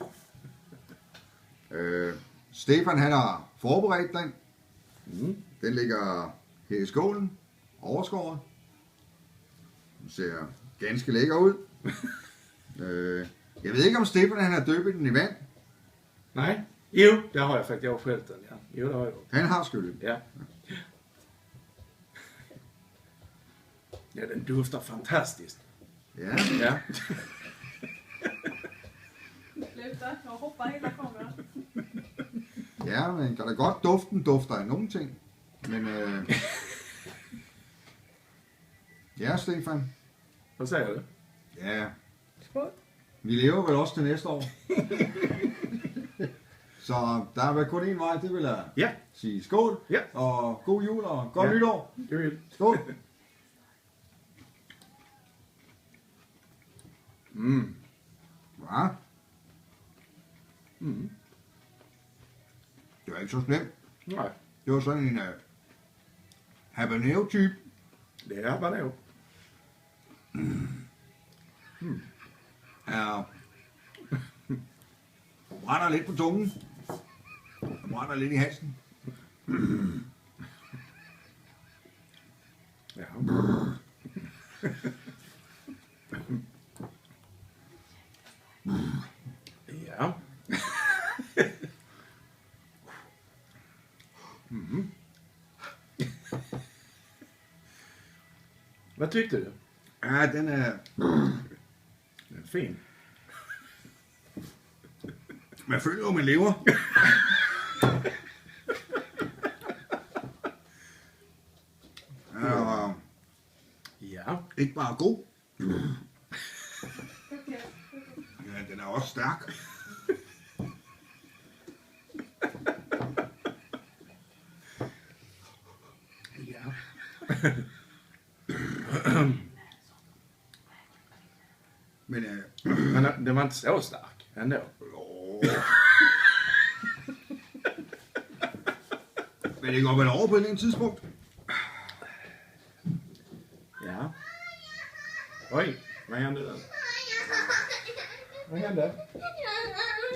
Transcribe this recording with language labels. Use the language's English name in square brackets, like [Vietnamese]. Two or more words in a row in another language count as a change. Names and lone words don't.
[Danish] Stefan han har forberedt den. Mm. Den ligger her i skålen, overskåret. Den ser ganske lækker ud. Jeg ved ikke om Stefan han har døbet den i vand. [Swedish] Nej. Jo, det har jag faktiskt. Jag har skällt den, ja. Jo, det har jag gjort. [Danish] Han har skyllet. Ja. [Swedish] Ja, den duftar fantastiskt. Ja. Ja. Sluta, jag hoppar hela kameran. [Danish] Ja, men kan da godt duften dufter af nogle ting. Men ja, Stefan. [Swedish] Vad säger du? [Danish] Ja, Skål. vi lever vel også til næste år. Så der er vel kun én vej, det vil jeg Ja. sige skål. Ja. Og god jul og godt Ja. nytår. [Swedish] Du vill. [Danish] Skål. Mm. Ja, Mm. det var ikke så slemt. Nej, Det var sådan en habanero-type. [Swedish] det är bara nog. Ja. [Danish] Brænder lidt på tungen. Brænder lidt i halsen. Ja. Ja. Mm. [Swedish] Vad tyckte du? [Danish] Ja, den er... [Swedish] Den är fin. [Danish] Man føler jo, man lever. Ja, Ja. ikke bare god. [Swedish] Okej. [Danish] Ja, den er også stærk. Ja. Men [Swedish] Men den var inte så stark ändå. [Danish] men det går vel over på et eller andet tidspunkt. [Swedish] Ja. Oj, vad hände där? Vad hände?